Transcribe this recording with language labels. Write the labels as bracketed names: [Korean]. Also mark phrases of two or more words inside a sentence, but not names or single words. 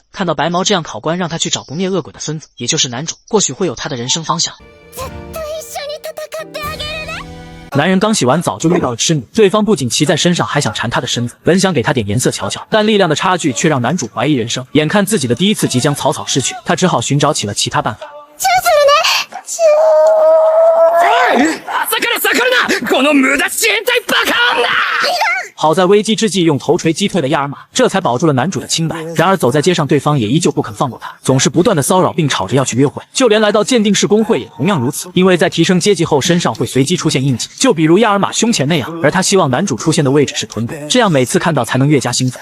[Chinese] 看到白毛这样，考官让他去找不灭恶鬼的孙子，也就是男主，或许会有他的人生方向。男人刚洗完澡就遇到了痴女，对方不仅骑在身上，还想缠他的身子，本想给他点颜色瞧瞧，但力量的差距却让男主怀疑人生。眼看自己的第一次即将草草逝去，他只好寻找起了其他办法。 [Japanese] この無駄死変態バカ女！ [Chinese] 好在危机之际用头锤击退了亚尔玛，这才保住了男主的清白。然而走在街上，对方也依旧不肯放过他，总是不断的骚扰并吵着要去约会。就连来到鉴定室工会也同样如此，因为在提升阶级后身上会随机出现印记，就比如亚尔玛胸前那样。而他希望男主出现的位置是臀部，这样每次看到才能越加兴奋。